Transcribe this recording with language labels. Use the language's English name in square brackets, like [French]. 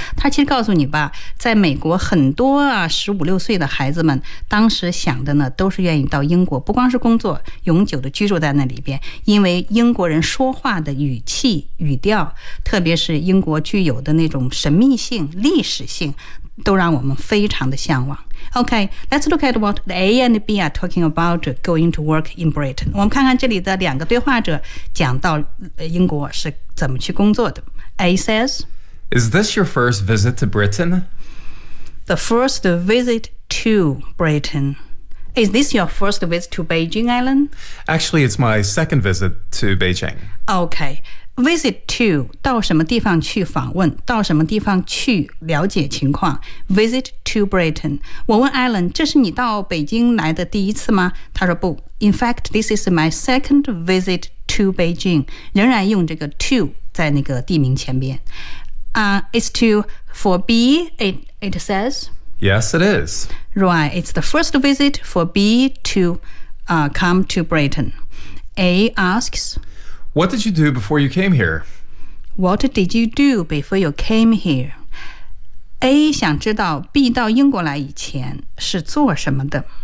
[Chinese] 他其实告诉你吧在美国很多啊十五六岁的孩子们当时想的呢都是愿意到英国不光是工作永久的居住在那里边因为英国人说话的语气语调特别是英国具有的那种神秘性历史性都让我们非常的向往。 [English] Okay, let's look at what the A and B are talking about going to work in Britain. [Chinese] 我们看看这里的两个对话者讲到英国是怎么去工作的。 [English] A says, Is this your first visit to Britain? The first visit to Britain. Is this your first visit to Beijing, Alan? Actually, it's my second visit to Beijing. Okay. Visit to, [Chinese] 到什么地方去访问，到什么地方去了解情况。 [English] Visit to Britain. [Chinese] 我问 Alan, 这是你到北京来的第一次吗？他说不。 [English] In fact, this is my second visit to Beijing. [Chinese] 仍然用这个 to 在那个地名前边。 [English] It's to, for B, it says? Yes, it is. Right, it's the first visit for B to, come to Britain. A asks... What did you do before you came here? What did you do before you came here? [Chinese] A 想知道 B 到英国来以前是做什么的。